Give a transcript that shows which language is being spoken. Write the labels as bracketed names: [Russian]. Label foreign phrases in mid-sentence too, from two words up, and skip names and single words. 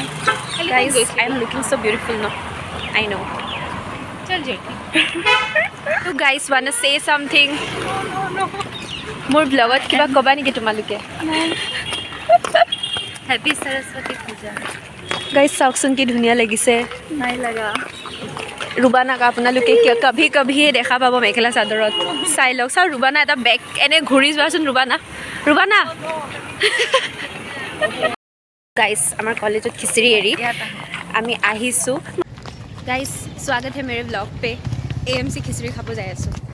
[English] Guys, I am looking so beautiful no I know [Assamese] চল জেঠি [English] You guys wanna say something [Assamese] মোৰ ব্লগত কিবা ক'বা নেকি তোমালোকে হেপী সৰস্বতী পূজা গাইজ চাওকচোন কি ধুনীয়া লাগিছে নাই লগা ৰুবানাক আপোনালোকে [Hindi] कभी कभिये [Assamese] দেখা পাব মেখেলা চাদৰত চাই লওক চাওক ৰুবানা এটা বেগ এনে ঘূৰি যোৱাচোন ৰুবানা ৰুবানা গাইজ আমাৰ কলেজত খিচিৰি এৰি আমি আহিছোঁ গাইজ [Hindi] स्वागत है मेरे ब्लॉग पे [Assamese] AMC খিচিৰি খাব যাই আছোঁ